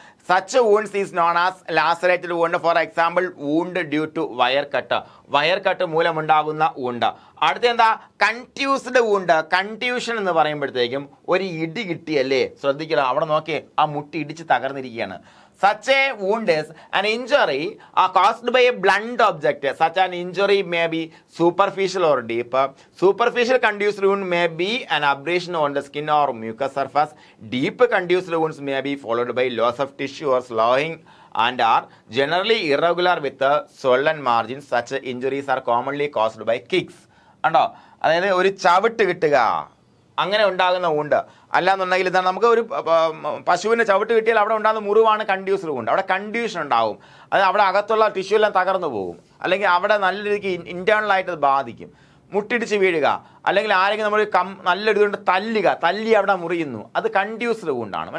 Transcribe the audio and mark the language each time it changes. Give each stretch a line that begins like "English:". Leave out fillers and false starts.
English: Such wounds is known as lacerated wound. For example wound due to wire cut,
Malayalam: wire cut മൂലമുണ്ടാകുന്ന wound. അടുത്ത എന്താ, കൺട്യൂസ്ഡ് wound. Contusion എന്ന് പറയുമ്പോഴത്തേക്കും ഒരു ഇടി കിട്ടിയല്ലേ, ശ്രദ്ധിക്കണം, അവിടെ നോക്കിയേ ആ മുട്ടി ഇടിച്ച് തകർന്നിരിക്കുകയാണ്.
English: Such a wound is an injury caused by a blunt object. Such an injury may be superficial or deep. Superficial contused wound may be an abrasion on the skin or mucous surface. Deep contused wounds may be followed by loss of tissue or swelling and are generally irregular with swollen margins. Such injuries are commonly caused by kicks.
Malayalam: കണ്ടോ, അതായത് ഒരു ചവിട്ട് കിട്ടുക അങ്ങനെ ഉണ്ടാകുന്ന wound. അല്ലാന്നുണ്ടെങ്കിൽ ഇതാണ് നമുക്ക് ഒരു പശുവിൻ്റെ ചവിട്ട് കിട്ടിയാൽ അവിടെ ഉണ്ടാകുന്ന മുറിവാണ് കൺഡ്യൂസ്ഡ് വൂണ്ട്. അവിടെ കൺഡ്യൂഷൻ ഉണ്ടാവും, അത് അവിടെ അകത്തുള്ള ടിഷ്യൂ എല്ലാം തകർന്നു പോകും, അല്ലെങ്കിൽ അവിടെ നല്ല രീതിക്ക് ഇൻറ്റേർണലായിട്ട് അത് ബാധിക്കും. മുട്ടിടിച്ച് വീഴുക, അല്ലെങ്കിൽ ആരെങ്കിലും നമ്മൾ നല്ലൊരു ഇതുകൊണ്ട് തല്ലി അവിടെ മുറിയുന്നു, അത് കൺഡ്യൂസ്ഡ് വൂണ്ടാണ്.